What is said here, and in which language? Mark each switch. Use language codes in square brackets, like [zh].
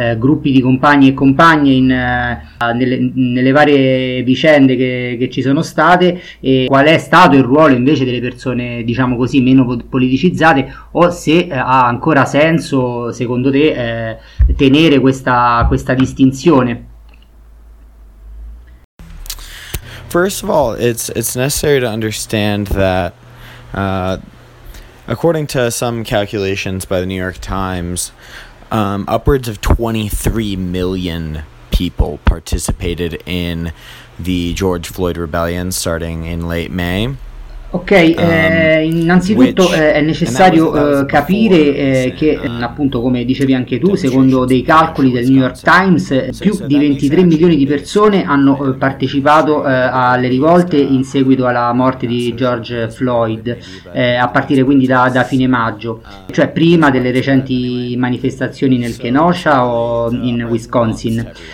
[it] gruppi di compagni e compagne nelle varie vicende che ci sono state, e qual è stato il ruolo invece delle persone, diciamo così, meno politicizzate, o se ha ancora senso, secondo te, tenere questa distinzione. [en] First of all, it's necessary to understand that according to some calculations by the New York Times, upwards of 23 million people participated in the George Floyd rebellion starting in late May. [it] Ok, innanzitutto è necessario capire che, appunto, come dicevi anche tu, secondo dei calcoli del New York Times, più di 23 milioni di persone hanno partecipato alle rivolte in seguito alla morte di George Floyd, a partire quindi da fine maggio, cioè prima delle recenti manifestazioni nel Kenosha o in Wisconsin.